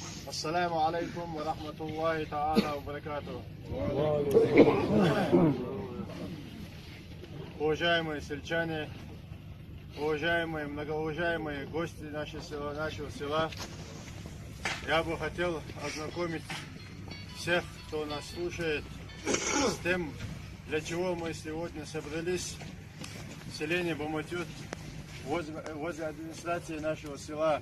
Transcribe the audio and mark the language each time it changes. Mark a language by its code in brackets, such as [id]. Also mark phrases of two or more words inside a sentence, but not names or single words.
[ar] السلام عليكم ورحمة الله تعالى وبركاته. [ru] Уважаемые сельчане, уважаемые, многоуважаемые гости нашего села, я бы хотел ознакомить всех, кто нас слушает, с тем, для чего мы сегодня собрались в селении Баматют возле администрации нашего села.